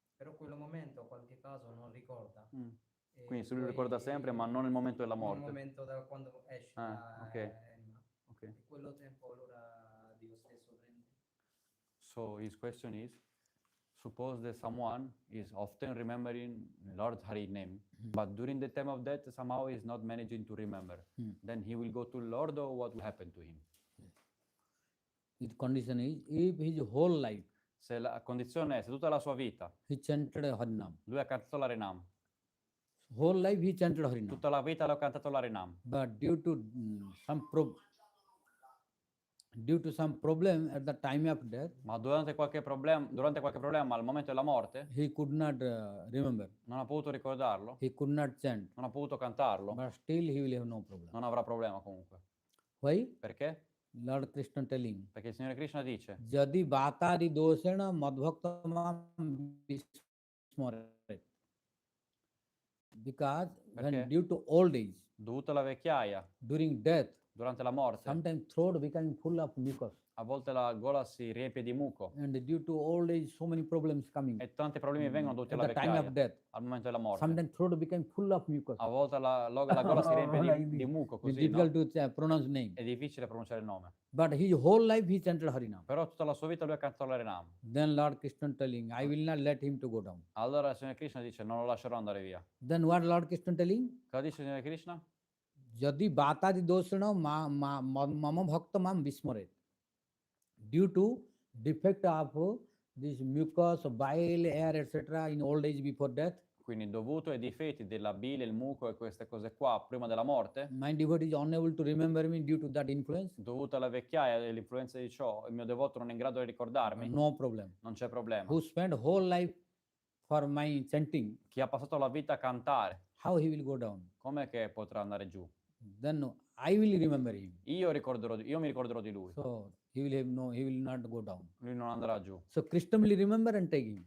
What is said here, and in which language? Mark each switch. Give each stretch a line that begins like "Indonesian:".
Italian: Però quel momento qualche caso non ricorda. Quindi se lui ricorda sempre, ma non il momento della Il morte. momento da quando esce Ok. l'anima. Ok. E quello tempo allora Dio stesso prende.
English: So his question is, suppose that someone is often remembering Lord Hari name, but during the time of death somehow is not managing to remember. Then he will go to Lord, or what will happen to him? The condition is if his whole life
Italian: Se la condizione è, se tutta la sua vita
English: he chanted Harinam.
Italian: lui ha cantato l'Arenam,
English: Whole life he chanted Harinam.
Italian: tutta la vita lui ha cantato l'Arenam,
English: But due to some problem at the time of death,
Italian: ma durante qualche problema al momento della morte
English: he could not remember.
Italian: non ha potuto ricordarlo,
English: He could not chant.
Italian: non ha potuto cantarlo,
English: But still he will have no problem.
Italian: non avrà problema comunque.
English: Why?
Italian: Perché?
English: Lord Krishna telling,
Italian: Perché il Signore Krishna dice,
Sanskrit: Jadi Vatari Dosena Madhbhaktamam Vismaret.
English: Because when
Italian: Perché?
English: due to old age,
Italian: dovuto alla vecchiaia,
English: during death,
Italian: durante la morte,
English: sometimes throat becoming full of mucus.
Italian: a volte la gola si riempie di muco
English: And due to old age, so many problems coming.
Italian: e tanti problemi vengono dovuti
English: At
Italian: alla
English: the time of
Italian: vecchiaia,
English: death,
Italian: al momento della morte.
English: sometimes throat becoming full of mucus.
Italian: A volte la gola si riempie
English: Like
Italian: di
English: this.
Italian: muco,
English: It's
Italian: così, no?
English: difficult to pronounce name.
Italian: È difficile pronunciare il nome.
English: But his whole life he chanted Harinam.
Italian: Però tutta la sua vita lui ha cantato l'Arenam.
English: Then Lord Krishna telling, I will not let him to go down.
Italian: Allora il Signore Krishna dice, non lo lascerò andare via.
English: Then what Lord Krishna telling?
Italian: Cosa dice il Signore Krishna?
Sanskrit: Jadi Vatadi Dosana Mama Bhakta Mam Vismaret.
English: Due to defect of this mucus, bile, air, etc. in old age before death,
Italian: Quindi dovuto ai difetti della bile, il muco e queste cose qua prima della morte,
English: my devotee is unable to remember me due to that influence.
Italian: dovuto alla vecchiaia e all'influenza di ciò, il mio devoto non è in grado di ricordarmi,
English: No problem.
Italian: non c'è problema.
English: Who spent whole life for my chanting,
Italian: Chi ha passato la vita a cantare,
English: how he will go down?
Italian: com'è che potrà andare giù?
English: Then I will remember him.
Italian: Io mi ricorderò di lui,
English: So he will not go down.
Italian: lui non andrà giù.
English: So Krishna will remember and take him.